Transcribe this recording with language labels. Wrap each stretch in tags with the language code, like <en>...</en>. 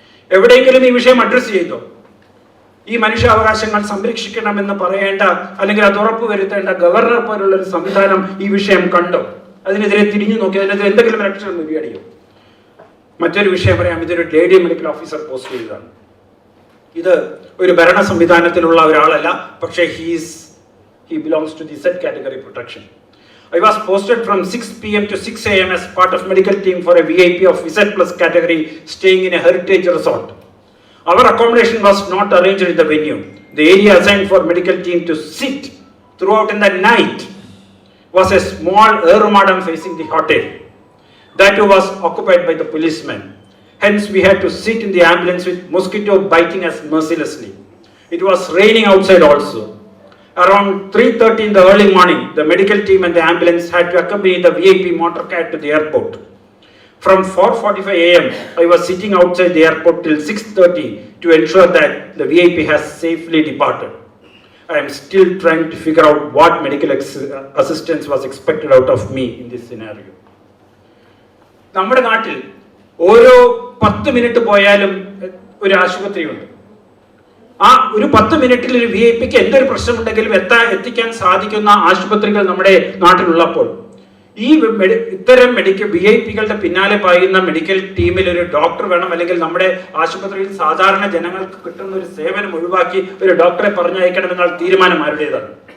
<ml>എവിടെയെങ്കിലും ഈ വിഷയം അഡ്രസ് ചെയ്തോ? ഈ മനുഷ്യാവകാശങ്ങൾ സംരക്ഷിക്കണമെന്ന് പറയേണ്ട അല്ലെങ്കിൽ അത് ഉറപ്പുവരുത്തേണ്ട ഗവർണർ പോലുള്ള ഒരു സംവിധാനം ഈ വിഷയം കണ്ടോ? അതിനെതിരെ തിരിഞ്ഞു നോക്കി അതിനെതിരെ എന്തെങ്കിലും ആക്ഷൻ നേടിയോ? മറ്റൊരു വിഷയം പറയാം. ഇതൊരു ലേഡി മെഡിക്കൽ ഓഫീസർ പോസ്റ്റ് ചെയ്തതാണ്. ഇത് ഒരു ഭരണ സംവിധാനത്തിലുള്ള ഒരാളല്ല, പക്ഷേ</ml> <en>he belongs to the Z category protection. I was posted from 6 PM to 6 AM as part of medical team for a VIP of Z+ category staying in a heritage resort. Our accommodation was not arranged in the venue. The area assigned for medical team to sit throughout in the night was a small aeromadam facing the hotel. That was occupied by the policemen. Hence, we had to sit in the ambulance with mosquito biting us mercilessly. It was raining outside also. Around 3:30 in the early morning, the medical team and the ambulance had to accompany the VIP motorcade to the airport. From 4:45 AM, I was sitting outside the airport till 6:30 to ensure that the VIP has safely departed. I am still trying to figure out what medical assistance was expected out of me in this scenario.</en> <ml>നമ്മുടെ നാട്ടിൽ ഓരോ 10 minute പോയാലും ഒരു ആശുപത്രിയുണ്ട്. ആ ഒരു 10 മിനിറ്റിൽ ഒരു VIP-ക്ക് എന്തൊരു പ്രശ്നമുണ്ടെങ്കിലും എത്തിക്കാൻ സാധിക്കുന്ന ആശുപത്രികൾ നമ്മുടെ നാട്ടിലുള്ളപ്പോൾ ഈ ഇത്തരം VIP-കളുടെ പിന്നാലെ പായുന്ന മെഡിക്കൽ ടീമിൽ ഒരു ഡോക്ടർ വേണം, അല്ലെങ്കിൽ നമ്മുടെ ആശുപത്രിയിൽ സാധാരണ ജനങ്ങൾക്ക് കിട്ടുന്ന ഒരു സേവനം ഒഴിവാക്കി ഒരു ഡോക്ടറെ പറഞ്ഞയക്കണമെന്നുള്ള തീരുമാനം ആരുടേതാണ്?</ml>